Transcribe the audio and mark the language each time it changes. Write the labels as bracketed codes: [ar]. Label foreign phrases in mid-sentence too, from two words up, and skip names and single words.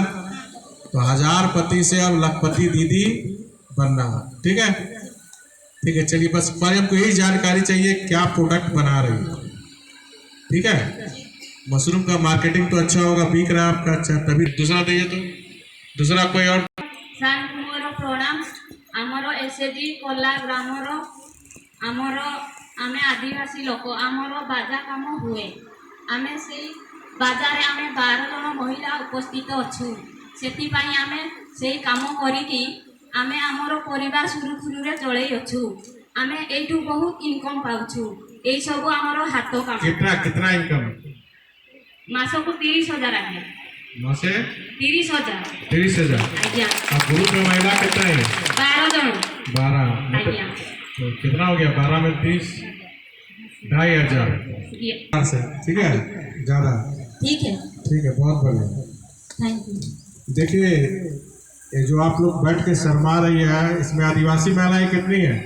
[hi] तो 1000पति से अब लखपति दीदी बनना, ठीक है? ठीक है, चलिए बस पर हमको यही जानकारी चाहिए क्या प्रोडक्ट बना रही है, ठीक है? मशरूम का मार्केटिंग तो अच्छा होगा, बिक रहा है आपका अच्छा, तभी दूसरा दीजिए। तो दूसरा कोई और [or] ସାର୍ ମୋର ପ୍ରଣାମ। ଆମର ଏସ୍ଏଚଜି କଲା ଗ୍ରାମର ଆମେ ଆଦିବାସୀ ଲୋକ, ଆମର ବାଜା କାମ ହୁଏ। ଆମେ ସେଇ ବାଜାରେ ଆମେ 12 ଜଣ ମହିଳା ଉପସ୍ଥିତ ଅଛୁ। ସେଥିପାଇଁ ଆମେ ସେଇ କାମ କରିକି ଆମେ ଆମର ପରିବାର ସୁରୁଖୁରୁରେ ଚଳେଇ ଅଛୁ। ଆମେ ଏଇଠୁ ବହୁତ ଇନକମ୍ ପାଉଛୁ। ଏଇସବୁ ଆମର ହାତ କାମ। [hi] कितना कितना इनकम? [or] ମାସକୁ 30,000 ଆଜ୍ଞା। [hi] मासे 30,000 30,000। [or] ଆଜ୍ଞା। [hi] अब ग्रुप में महिला कितना है? [or] 12 ଜଣ [hi] 12। [or] ଆଜ୍ଞା। [hi] तो कितना हो गया? 12 में 30, 2,500 से, ठीक है? ज़्यादा ठीक है, ठीक है, बहुत बढ़िया। [en] thank you. [hi] देखिए ये जो आप लोग बैठ के शर्मा रही है, इसमें आदिवासी महिलाएं कितनी है?